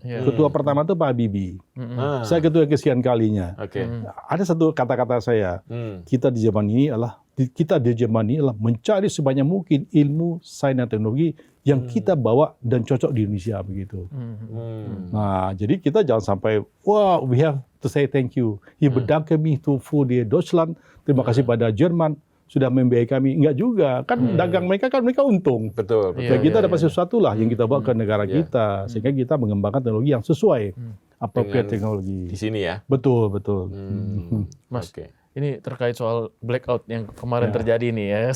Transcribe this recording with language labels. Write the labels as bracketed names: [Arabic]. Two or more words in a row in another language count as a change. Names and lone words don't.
[Indonesian] Ketua pertama itu Pak Habibie. Saya ketua kesekian kalinya. Ada satu kata-kata saya. Kita di Jerman ini adalah mencari sebanyak mungkin ilmu, sains dan teknologi yang kita bawa dan cocok di Indonesia begitu. Nah, jadi kita jangan sampai [English] we have to say thank you. [German] Ich bedanke mich für die Deutschland. [Indonesian] Terima kasih pada Jerman sudah membiayai kami. Enggak juga. Kan dagang mereka untung. Betul. Dan kita dapat sesuatu lah yang kita bawa ke negara kita. Sehingga kita mengembangkan teknologi yang sesuai. [English] Appropriate teknologi. [Indonesian] Di sini ya? Betul. Mas, ini terkait soal blackout yang kemarin terjadi nih ya.